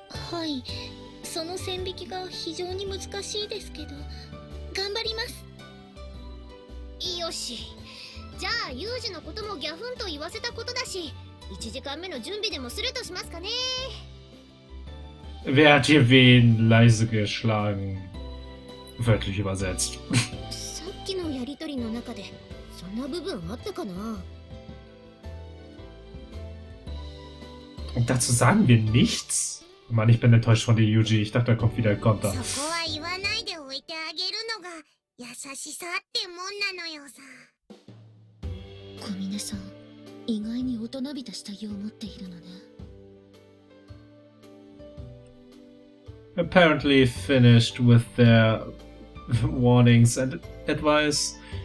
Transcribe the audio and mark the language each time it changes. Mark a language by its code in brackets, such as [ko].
[ja] はい、その線引きが非常に難しいですけど、頑張ります。よし、じゃあユージのこともギャフンと言わせたことだし、1時間目の準備でもするとしますかね。 [de] Wer hat hier wen leise geschlagen? Wörtlich übersetzt. [ja] さっきのやりとりの中でそんな部分あったかな。 [de] Und dazu sagen wir nichts? Mann, ich bin enttäuscht von dir, Yuji. Ich dachte, da kommt wieder ein Konter. [ja] そこは言わないでおいてあげるのが優しさってもんなのよさ。小峰さん、意外に大人びた下着を持っているのね。 [en] Apparently finished with their warnings and advice.